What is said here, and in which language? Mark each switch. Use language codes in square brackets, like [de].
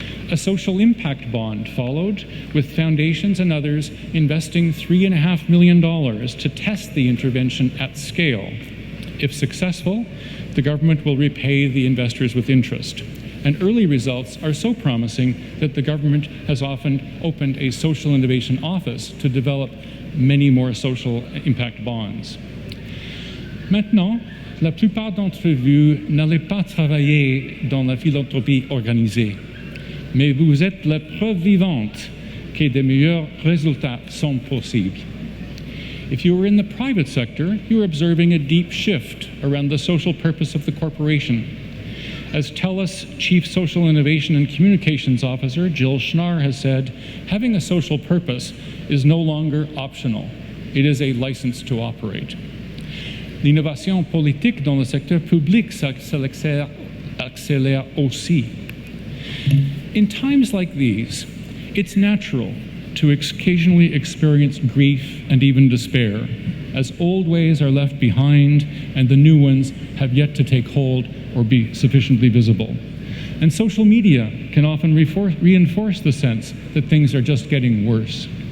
[en] A social impact bond followed, with foundations and others investing $3.5 million to test the intervention at scale. If successful, the government will repay the investors with interest. And early results are so promising that the government has often opened a social innovation office to develop many more social impact bonds. [fr] Maintenant, la plupart d'entre vous n'allez pas travailler dans la philanthropie organisée, mais vous êtes la preuve vivante que de meilleurs résultats sont possibles. [en] If you are in the private sector, you are observing a deep shift around the social purpose of the corporation. As TELUS Chief Social Innovation and Communications Officer Jill Schnarr has said, having a social purpose is no longer optional. It is a license to operate. [fr] L'innovation politique dans le secteur public accélère aussi. [en] In times like these, it's natural to occasionally experience grief and even despair, as old ways are left behind and the new ones have yet to take hold or be sufficiently visible. And social media can often reinforce the sense that things are just getting worse.